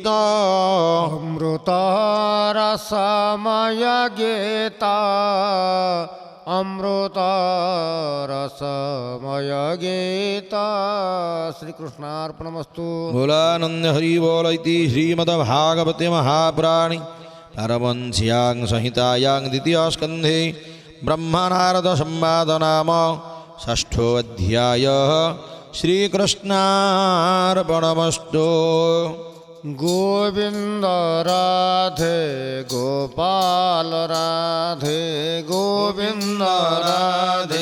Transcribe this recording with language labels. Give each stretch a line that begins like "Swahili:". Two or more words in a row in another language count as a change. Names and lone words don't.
Odia: ଅମୃତ ରସମୟ ଗୀତ ଅମୃତ ରସମୟ ଗୀତ ଶ୍ରୀକୃଷ୍ଣାର୍ପଣମସ୍ତୁ। ବୋଲାନନ୍ଦ ହରି ବୋଲ
Sanskrit: ଇତି ଶ୍ରୀମଦ ଭାଗବତେ ମହାପୁରାଣୀ हरवंश्यां संहितायां द्वितीयस्कन्धे ब्रह्मनारदसंवाद नाम षष्ठोऽध्यायः श्रीकृष्णार्पणमस्तु। गोविंद राधे गोपाल राधे गोविंद राधे